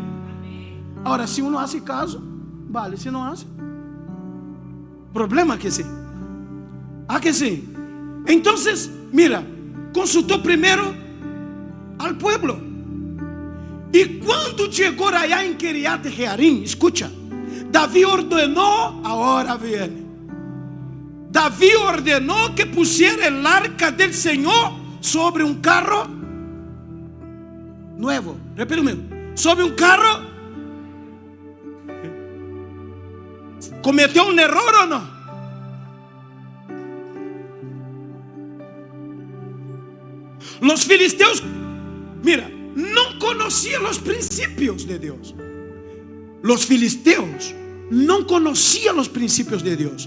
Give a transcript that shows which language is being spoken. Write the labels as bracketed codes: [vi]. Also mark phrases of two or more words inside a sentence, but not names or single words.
[pt] Agora, se não hace caso, vale, se não hace, problema que sim. Que sim. Então, mira, consultou primeiro ao pueblo. E quando chegou allá em Kiriat Jearim, escucha, Davi ordenou, agora vem. Davi ordenou que [es] pusiera el arca del [pt] Senhor sobre um carro novo. Repita comigo. Sobre um carro [es] ¿Cometió un error o no? Los filisteos, mira, no conocían los principios de Dios. Los filisteos no conocían los principios de Dios.